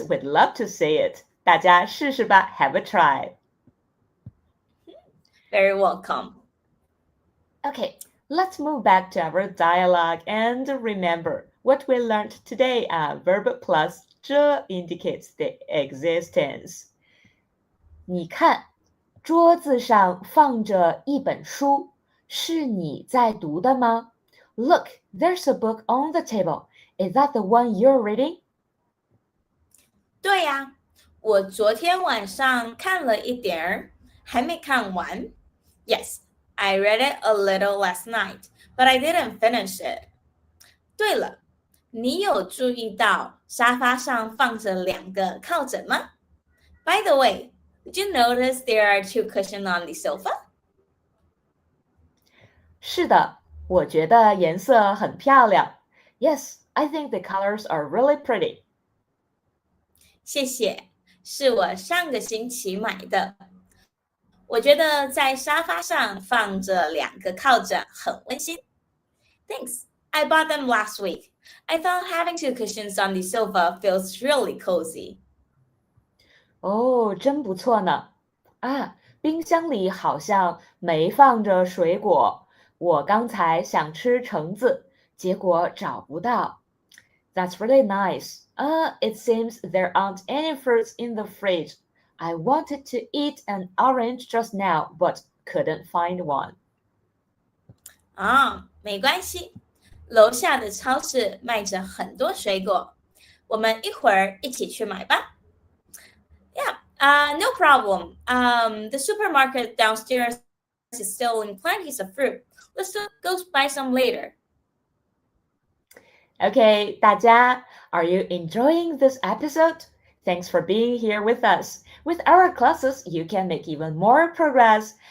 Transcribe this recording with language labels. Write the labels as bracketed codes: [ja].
[en] We'd love to see it. [zh] 大家试试吧. [en] Have a try. Very welcome. Okay, let's move back to our dialogue and remember what we learned today. Verb plus 着 indicates the existence. [zh] 你看，桌子上放着一本书，是你在读的吗？ [en] Look, there's a book on the table. Is that the one you're reading? [zh] 对呀，我昨天晚上看了一点儿，还没看完。 [en] Yes, I read it a little last night, but I didn't finish it. [zh] 对了，你有注意到沙发上放着两个靠枕吗？ [en] By the way, did you notice there are two cushions on the sofa? [zh] 是的，我觉得颜色很漂亮。 [en] Yes, I think the colors are really pretty. [zh] 谢谢，是我上个星期买的。我觉得在沙发上放着两个靠枕很温馨。 [en] Thanks, I bought them last week. I thought having two cushions on the sofa feels really cozy. [zh] 哦，真不错呢。冰箱里好像没放着水果。我刚才想吃橙子，结果找不到。 [en] That's really nice. It seems there aren't any fruits in the fridge. I wanted to eat an orange just now, but couldn't find one. [zh] 没关系，楼下的超市卖着很多水果，我们一会儿一起去买吧。 [en] Yeah, no problem. The supermarket downstairs is selling plenty of fruit. Let's go buy some later. Okay, 大家, are you enjoying this episode? Thanks for being here with us. With our classes, you can make even more progress.